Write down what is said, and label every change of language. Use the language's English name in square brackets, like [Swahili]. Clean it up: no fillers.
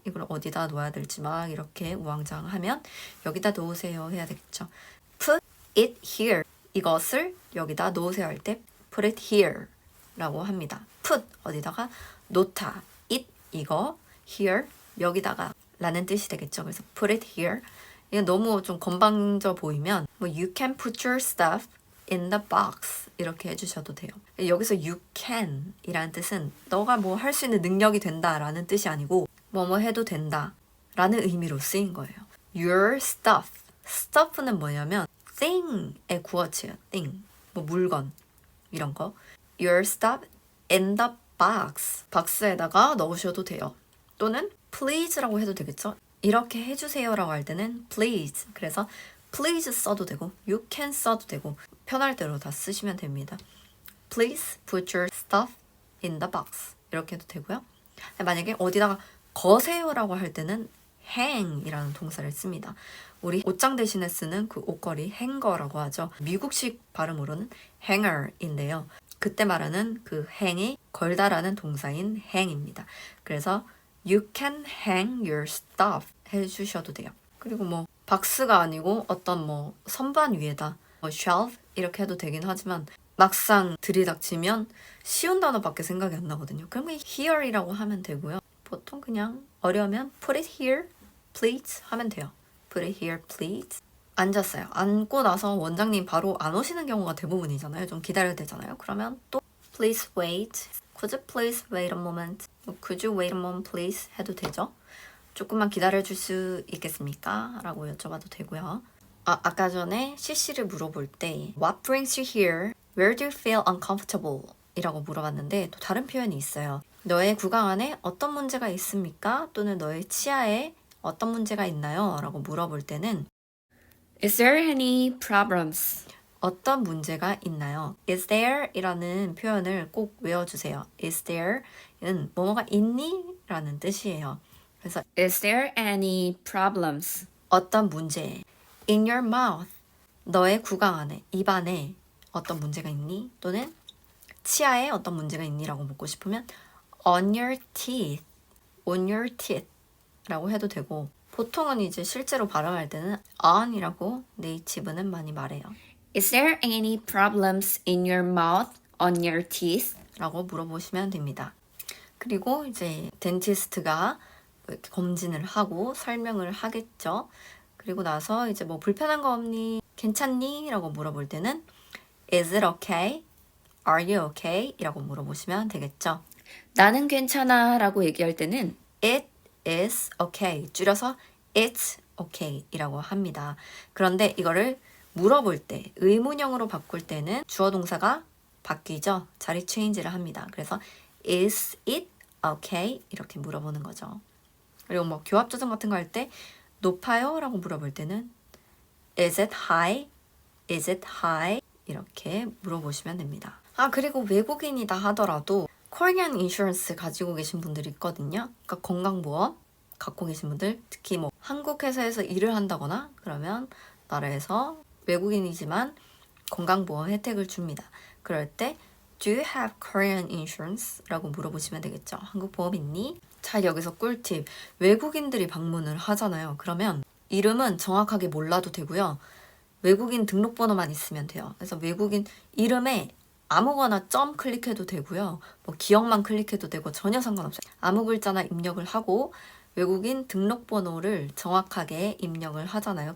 [Korean] 이걸 어디다 놓아야 될지 막 이렇게 우왕좌왕하면 여기다 놓으세요 해야 되겠죠. [English] put it here [Korean] 이것을 여기다 놓으세요 할 때 put it here 라고 합니다. put 어디다가 놓다 it 이거 here 여기다가 라는 뜻이 되겠죠. 그래서 [English] put it here [Korean] 이게 너무 좀 건방져 보이면 뭐 [English] you can put your stuff in the box [Korean] 이렇게 해주셔도 돼요. 여기서 you can 이라는 뜻은 너가 뭐 할 수 있는 능력이 된다 라는 뜻이 아니고 뭐뭐 해도 된다 라는 의미로 쓰인 거예요. your stuff stuff는 뭐냐면 thing의 구어체예요. thing 뭐 물건 이런 거 your stuff in the box 박스에다가 넣으셔도 돼요. 또는 please라고 해도 되겠죠. 이렇게 해주세요 라고 할 때는 please 그래서 please 써도 되고 you can 써도 되고 편할 대로 다 쓰시면 됩니다. [English] Please put your stuff in the box [Korean] 이렇게 해도 되고요. 만약에 어디다가 거세요 라고 할 때는 hang 이라는 동사를 씁니다. 우리 옷장 대신에 쓰는 그 옷걸이 행거라고 하죠. 미국식 발음으로는 hanger인데요. 그때 말하는 그 hang이 걸다라는 동사인 hang입니다. 그래서 You can hang your stuff 해주셔도 돼요. 그리고 뭐 박스가 아니고 어떤 뭐 선반 위에다 뭐 shelf 이렇게 해도 되긴 하지만 막상 들이닥치면 쉬운 단어밖에 생각이 안 나거든요. 그러면 here이라고 하면 되고요. 보통 그냥 어려우면 [English] put it here please [Korean] 하면 돼요. [English] put it here please. [Korean] 앉았어요. 앉고 나서 원장님 바로 안 오시는 경우가 대부분이잖아요. 좀 기다려야 되잖아요. 그러면 또 [English] please wait. Could you please wait a moment? Could you wait a moment please? [Korean] 해도 되죠. 조금만 기다려줄 수 있겠습니까? 라고 여쭤봐도 되고요. 아까 전에 CC를 물어볼 때 [English] What brings you here? Where do you feel uncomfortable? [Korean] 이라고 물어봤는데 또 다른 표현이 있어요. 너의 구강 안에 어떤 문제가 있습니까? 또는 너의 치아에 어떤 문제가 있나요? 라고 물어볼 때는 [English] Is there any problems? [Korean] 어떤 문제가 있나요? [English] Is there? [Korean] 이라는 표현을 꼭 외워주세요. Is there는 뭐뭐가 있니? 라는 뜻이에요. 그래서 [English] Is there any problems? [Korean] 어떤 문제? [English] In your mouth. [Korean] 너의 구강 안에, 입 안에 어떤 문제가 있니? 또는 치아에 어떤 문제가 있니? 라고 묻고 싶으면 [English] on your teeth, on your teeth [Korean] 라고 해도 되고 보통은 이제 실제로 발음할 때는 on이라고 네이티브는 많이 말해요. [English] Is there any problems in your mouth, on your teeth? [Korean] 라고 물어보시면 됩니다. 그리고 이제 덴티스트가 이렇게 검진을 하고 설명을 하겠죠. 그리고 나서 이제 뭐 불편한 거 없니? 괜찮니? 라고 물어볼 때는 [English] Is it okay? Are you okay? [Korean] 이라고 물어보시면 되겠죠. 나는 괜찮아 라고 얘기할 때는 [English] It is okay. [Korean] 줄여서 [English] It's okay [Korean] 이라고 합니다. 그런데 이거를 물어볼 때, 의문형으로 바꿀 때는 주어 동사가 바뀌죠. 자리 체인지를 합니다. 그래서 [English] Is it okay? [Korean] 이렇게 물어보는 거죠. 그리고 뭐 교합 조정 같은 거 할 때 높아요? 라고 물어볼 때는 [English] Is it high? Is it high? [Korean] 이렇게 물어보시면 됩니다. 아, 그리고 외국인이다 하더라도 [English] Korean insurance [Korean] 가지고 계신 분들이 있거든요. 그러니까 건강보험 갖고 계신 분들, 특히 뭐 한국 회사에서 일을 한다거나 그러면 나라에서 외국인이지만 건강보험 혜택을 줍니다. 그럴 때 [English] Do you have Korean insurance? [Korean] 라고 물어보시면 되겠죠. 한국 보험 있니? 자, 여기서 꿀팁. 외국인들이 방문을 하잖아요. 그러면 이름은 정확하게 몰라도 되고요. 외국인 등록번호만 있으면 돼요. 그래서 외국인 이름에 아무거나 점 클릭해도 되고요. 뭐 기억만 클릭해도 되고 전혀 상관없어요. 아무 글자나 입력을 하고 외국인 등록번호를 정확하게 입력을 하잖아요.